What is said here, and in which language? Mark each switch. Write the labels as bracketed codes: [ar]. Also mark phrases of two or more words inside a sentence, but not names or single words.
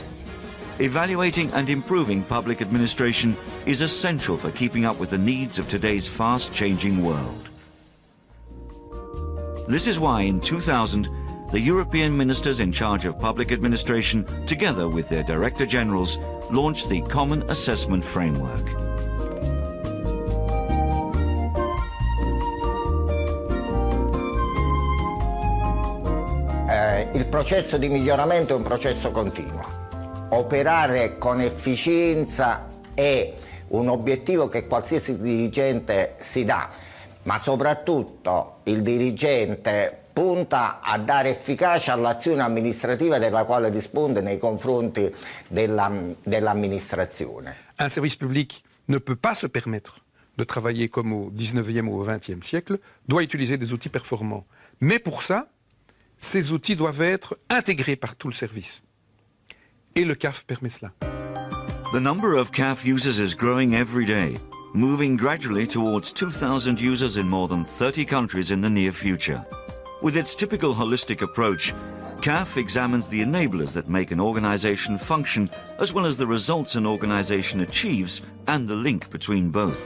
[en] Evaluating and improving public administration is essential for keeping up with the needs of today's fast-changing world. This is why in 2000, the European ministers in charge of public administration, together with their Director Generals, launched the Common Assessment Framework. [it] Il processo di miglioramento è un processo continuo. Operare con efficienza è un obiettivo che qualsiasi dirigente si dà, ma soprattutto il dirigente punta a dare efficacia all'azione amministrativa della quale dispone nei confronti dell'amministrazione. [fr] Un service public ne peut pas se permettre de travailler comme au 19e ou au 20e siècle, doit utiliser des outils performants. Mais pour ça, ces outils doivent être intégrés par tout le service. Et le CAF permet cela. [en] The number of CAF users is growing every day, moving gradually towards 2,000 users in more than 30 countries in the near future. With its typical holistic approach, CAF examines the enablers that make an organization function, as well as the results an organization achieves and the link between both.